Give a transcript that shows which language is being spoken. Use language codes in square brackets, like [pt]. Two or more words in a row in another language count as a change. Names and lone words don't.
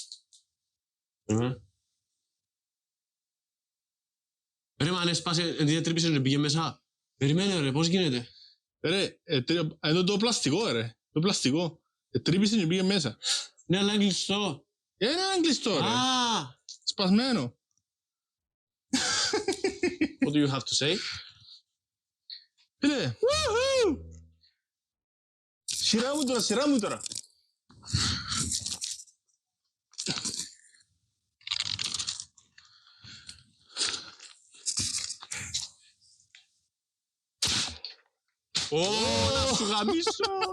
[el] Ρε μα αν έσπασε, δεν τρύπησε να πήγε μέσα. Περιμένε ρε, πώς γίνεται. Ρε, εδώ το πλαστικό ρε. Το πλαστικό. Τρύπησε και πήγε μέσα. Ναι, αλλά είναι κλειστό. Είναι κλειστό ρε. Σπασμένο. [en] What do you have to say? [el] Φίλε. Σειρά μου τώρα. Να σου γαμίσω.